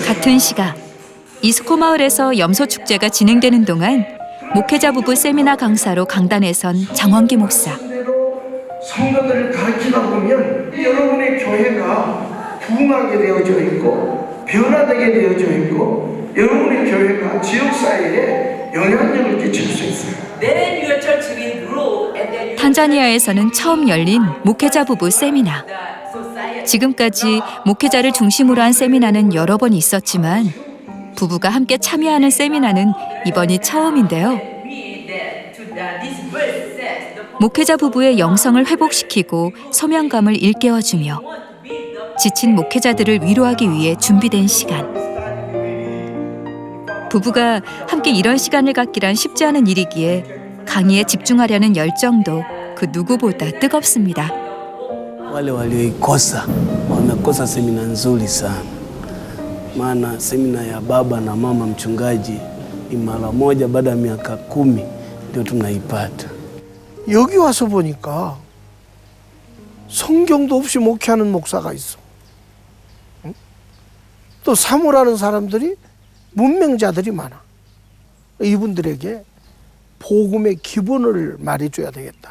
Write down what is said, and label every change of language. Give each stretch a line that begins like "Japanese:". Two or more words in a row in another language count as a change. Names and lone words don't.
Korean: 같은 시각 이스코 마을에서 염소 축제가 진행되는 동안 목회자 부부 세미나 강사로 강단에 선 장원기 목사. 성도들을 가르치다 보면 여러분의 교회가 부흥하게 되어져 있고 변화되게 되어져 있고 여러분의 교회가 지역사회에 영향력을 끼칠 수 있어요.
English: Then your church will grow and then
Korean: 탄자니아에서는 처음 열린 목회자 부부 세미나. 지금까지 목회자를 중심으로 한 세미나는 여러 번 있었지만 부부가 함께 참여하는 세미나는 이번이 처음인데요. 목회자 부부의 영성을 회복시키고 소명감을 일깨워주며 지친 목회자들을 위로하기 위해 준비된 시간. 부부가 함께 이런 시간을 갖기란 쉽지 않은 일이기에 강의에 집중하려는 열정도 그 누구보다 뜨겁습니다.
Swahili: Wale walioikosa wamekosa semina nzuri sana, maana semina ya baba na mama mchungaji ni mara moja baada ya miaka 10 ndio tunaipata.
Korean: 여기 와서 보니까 성경도 없이 목회하는 목사가 있어. 응? 또 사모라는 사람들이 문맹자들이 많아. 이분들에게 복음의 기본을 말해줘야 되겠다.